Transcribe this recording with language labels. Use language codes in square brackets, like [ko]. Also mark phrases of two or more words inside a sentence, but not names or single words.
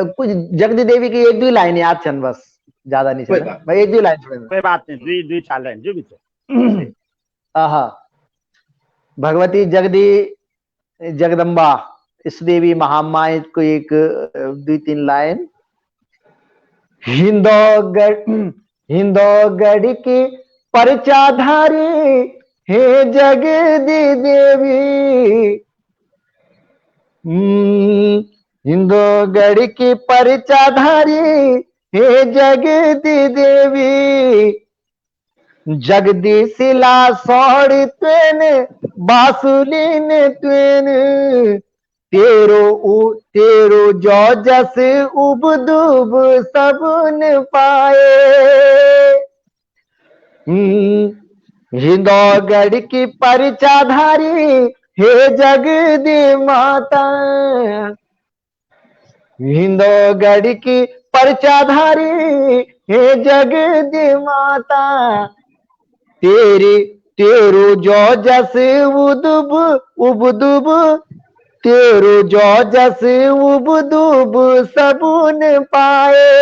[gbm] कुछ जगदी देवी की 1-2 लाइन याद छन बस ज्यादा नहीं छन भाई 1-2 लाइन सुने [hi] कोई बात नहीं 2 4 लाइन जो भी आहा भगवती जगदम्बा इस देवी महामाई को एक 2-3 लाइन [gbm] हिंदौगढ़ की परचाधारी हे जगदी देवी हिंदौगढ़ की परचाधारी हे जगदी देवी जगदी शिला सौड़ त्वेन बासुलीन त्वेन तेरो जो जस उबदुब सबन पाए हिंदौगढ़ की परचाधारी हे जगदी माता हिंदौगढ़ की परचाधारी हे जगदी माता तेरो जो जस उबदुब तेरो जो जस उबदुब सबून पाए।